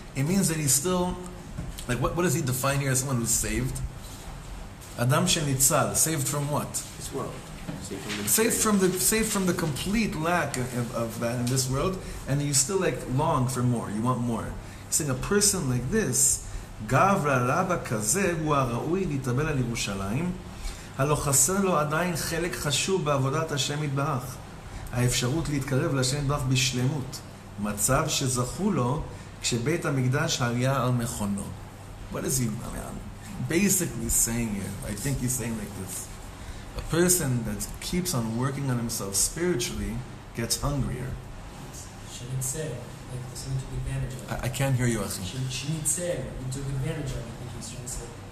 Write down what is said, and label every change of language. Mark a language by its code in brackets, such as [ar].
[en] It means that he's still, like what does he define here as someone who's saved? Adam shenitzal, saved from what? This world. Saved from the complete lack of that in this world, and you still like long for more. You want more. He's saying a person like this [he] גברא רבא כזה הוא הראוי להתאבל על ירושלים, הלא חסר לו עדיין חלק חשוב בעבודת השם יתברך, האפשרות להתקרב להשם יתברך בשלמות, מצב שזכו לו כשבית המקדש היה על מכונו. [en] What is he basically saying here? I think he's saying like this. A person that keeps on working on himself spiritually gets hungrier. Shouldn't say, like someone took advantage of it. I can't hear you, Achi. Shouldn't say, you took advantage of it, I think he's trying to say.